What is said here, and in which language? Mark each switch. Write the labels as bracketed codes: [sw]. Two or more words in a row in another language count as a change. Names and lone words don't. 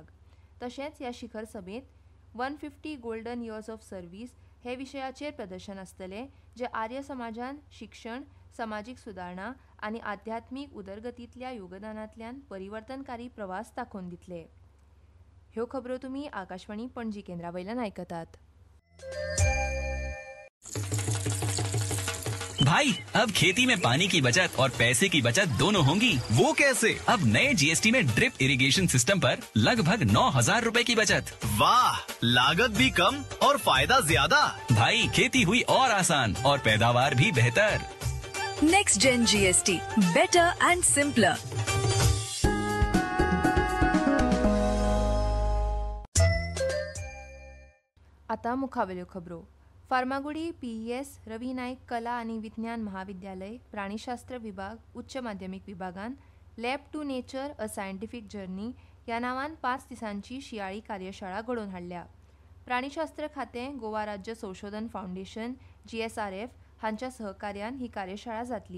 [kok] तशेंच ह्या शिखर सभेत 150 गोल्डन इयर्स ऑफ सर्व्हिस हे विशयाचेर प्रदर्शन आसतलें जे आर्य समाजान शिक्षण, समाजीक सुदारणा आनी आध्यात्मीक उदरगतींतल्या योगदानांतल्यान परिवर्तनकारी प्रवास दाखोवन दितले. ह्यो खबरो तुमी आकाशवाणी पणजी केंद्रा वयल्यान आयकतात. [hi] भाई, अब खेती में पानी की बचत और पैसे की बचत दोनों होंगी। वो कैसे? अब नए जीएसटी में [en] drip irrigation system [hi] पर लगभग 9,000 रूपए की बचत। वाह, लागत भी कम और फायदा ज्यादा। भाई, खेती हुई और आसान और पैदावार भी बेहतर। [en] Next Gen GST, better and simpler. [kok] आता मुखावेल्यो खबरो. फार्मागुडी पीईएस रवी नाईक कला आणि विज्ञान महाविद्यालय प्राणीशास्त्र विभाग उच्च माध्यमिक विभागान लॅब टू नेचर अ सायंटिफिक जर्नी ह्या नावान 5 दिसांची शियाळी कार्यशाळा घडोवन हाडल्या. प्राणीशास्त्र खातें, गोवा राज्य संशोधन फाउंडेशन GSRF हांच्या सहकार्यान ही कार्यशाळा जातली.